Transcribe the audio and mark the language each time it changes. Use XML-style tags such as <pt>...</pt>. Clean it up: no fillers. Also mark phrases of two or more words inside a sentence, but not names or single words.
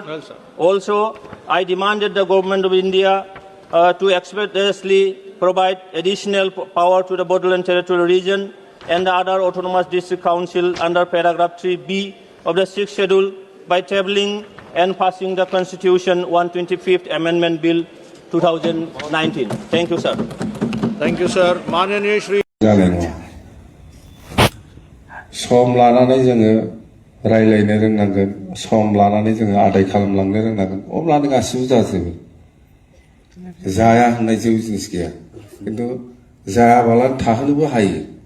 <en>Also, I demanded the government of India to expeditiously provide additional power to the Bodoland Territorial Region and the other autonomous district council under paragraph 3B of the 6th schedule by tabling and passing the Constitution 125th Amendment Bill 2019. Thank you, sir. Thank you,</en> <brx>sir. माननीय श्री सम लानानै जोङो रायलायनो रोंनांगोन, सम लानानै जोङो आदाय खालामलांनो रोंनांगोन, अब्लानो गासिबो जाजोबो। जाया होननाय जेबो जिनिस गैया, खिन्थु जायाबालानो थाहोनोबो हायो।</brx>